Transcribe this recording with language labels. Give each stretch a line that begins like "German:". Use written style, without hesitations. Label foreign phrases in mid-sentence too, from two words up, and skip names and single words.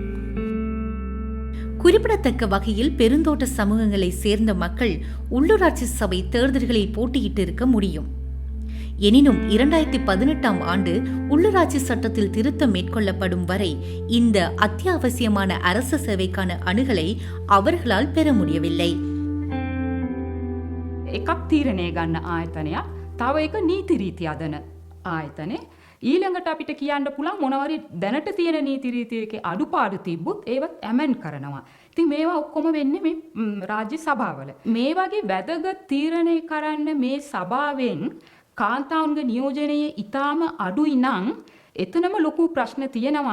Tamil: குறிப்பிடத்தக்க வகையில் பெருந்தோட்ட சமூகங்களை சேர்ந்த மக்கள் உள்ளூராட்சி சபை தேர்தல்களில் போட்டியிட்டு இருக்க முடியும். எனினும் 2018 ஆண்டு உள்ளூராட்சி சட்டத்தில் திருத்தம் மேற்கொள்ளப்படும் வரை இந்த அத்தியாவசியமான அரசு சேவைக்கான அணுகலை அவர்களால் பெற முடியவில்லை.
Sinhala: එකක් තීරණය ගන්න ආයතනයක් තව එක නීති රීති අදන ආයතනේ ඊළඟට අපිට කියන්න පුළුවන් මොනවාරි දැනට තියෙන නීති රීතියක අඩුපාඩු තිබ්බොත් ඒවත් ඇමෙන්ඩ් කරනවා. ඉතින් මේවා ඔක්කොම වෙන්නේ මේ රාජ්‍ය සභාවල. මේ වගේ වැදගත් තීරණය කරන්න මේ සභාවෙන් කාන්තාවුන්ගේ නියෝජනයේ ඊටාම අඩුයි නම් එතනම ලොකු ප්‍රශ්න තියෙනවා.